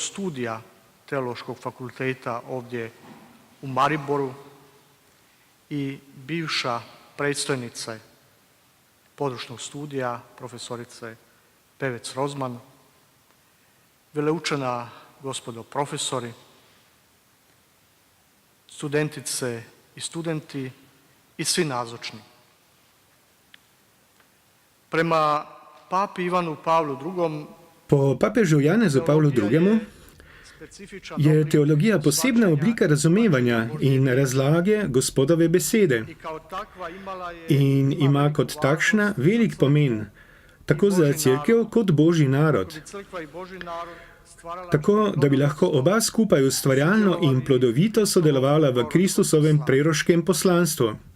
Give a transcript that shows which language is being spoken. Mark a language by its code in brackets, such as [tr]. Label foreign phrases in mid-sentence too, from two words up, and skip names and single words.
[hr] studija Teološkog fakulteta ovdje u Mariboru i bivša predstojnice područnog studija, profesorice Pevec Rozman, veleučena gospodo profesori, studentice i studenti i svi nazočni. Prema papi Ivanu Pavlu II. [sl] Po papežu Janezu Pavlu II. Je teologija posebna oblika razumevanja in razlage Gospodove besede in ima kot takšna velik pomen, tako za cerkev kot Božji narod, tako da bi lahko oba skupaj ustvarjalno in plodovito sodelovala v Kristusovem preroškem poslanstvu.